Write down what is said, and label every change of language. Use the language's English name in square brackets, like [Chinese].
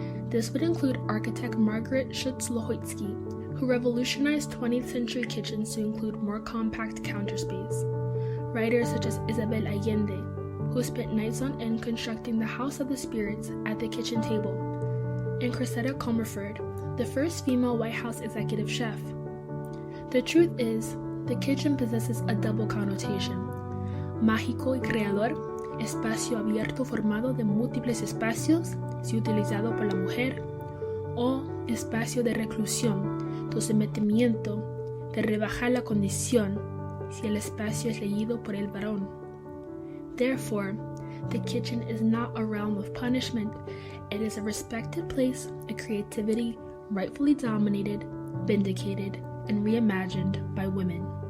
[English] This would include architect Margaret Schutz-Lohoitsky, who revolutionized 20th century kitchens to include more compact counterspace. Writers such as Isabel Allende, who spent nights on end constructing the House of the Spirits at the kitchen table, and Cressida Comerford, the first female White House executive chef. The truth is, the kitchen possesses a double connotation. [Spanish] Mágico y creador, espacio abierto formado de múltiples espacios, si utilizado por la mujer, o espacio de reclusión, de sometimiento, de rebajar la condición, si el espacio es leído por el varón. [English] Therefore, the kitchen is not a realm of punishment. It is a respected place of creativity, rightfully dominated, vindicated, and reimagined by women.